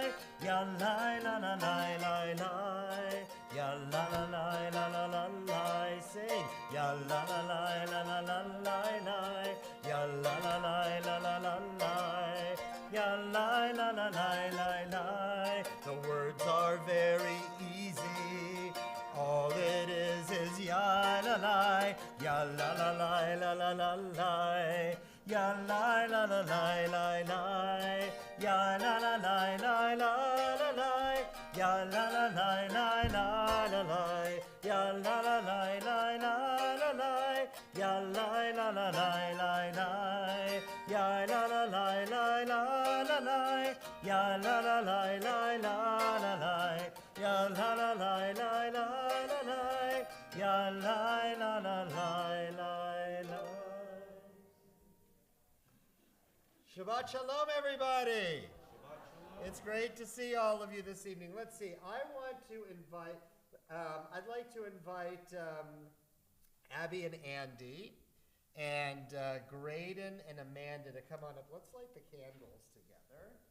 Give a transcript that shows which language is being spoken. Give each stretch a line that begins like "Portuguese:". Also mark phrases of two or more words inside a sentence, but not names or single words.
English: Ya la la la la la la. Ya la la la la la la la. Sing. Ya la la la la la la la la. Ya la la la la la la la. Ya la la la la la la. The words are very easy. All it is ya la la. Ya la la la la la la la. Ya la la la la la la. Ya la la la la la la la. Ya la la la la la la la. Ya la la la la la la la. Ya la la la la la la. Ya la la la la la la la. Ya la la la la la la la. Ya la la la la la la la. Ya la la la la la la.
Hebrew: שבת שלום,
English: everybody. It's great to see all of you this evening. Let's see. I want to invite. I'd like to invite Abby and Andy, and Graydon and Amanda to come on up. Let's light the candles together.